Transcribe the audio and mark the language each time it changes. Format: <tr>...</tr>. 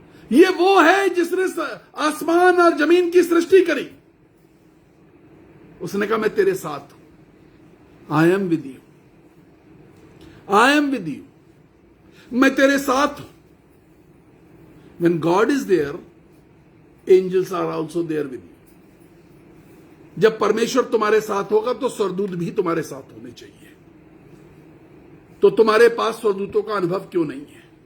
<hi>ये वो है जिसने आसमान और जमीन की सृष्टि करी। उसने कहा मैं तेरे साथ हूं,</hi> <en>I am with you,</en> <hi>I am with you, मैं तेरे साथ हूं।</hi> <en>When God is there, angels are also there with you.</en> <hi>जब परमेश्वर तुम्हारे साथ होगा तो स्वर्गदूत भी तुम्हारे साथ होने चाहिए। तो तुम्हारे पास स्वर्गदूतों का अनुभव क्यों नहीं है?</hi>